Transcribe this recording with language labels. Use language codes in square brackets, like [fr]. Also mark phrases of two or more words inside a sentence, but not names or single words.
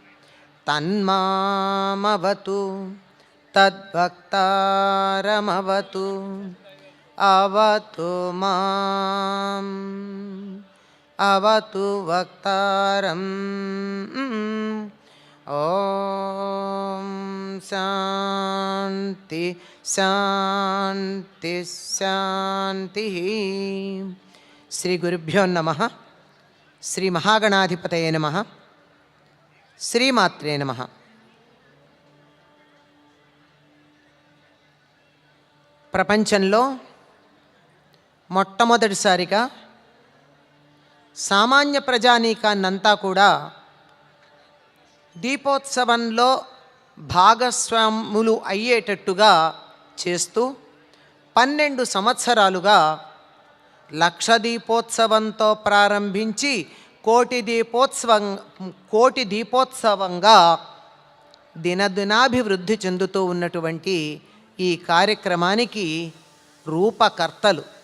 [sa] तन्मामवतु तद्भक्तारमवतु अवतु माम् अवतु वक्तारम् ओम शांति शांति शांति. श्री गुरुभ्यो नमः. श्री महागणाधिपतये नमः. श्रीमात्रे नमः. [te] ప్రపంచంలో మొట్టమొదటిసారిగా సామాన్య ప్రజానీకాన్నంతా కూడా దీపోత్సవంలో భాగస్వాములు అయ్యేటట్టుగా చేస్తూ 12 సంవత్సరాలుగా లక్ష దీపోత్సవంతో ప్రారంభించి కోటి దీపోత్సవంగా దినదినాభివృద్ధి చెందుతూ ఉన్నటువంటి ఈ కార్యక్రమానికి రూపకర్తలు.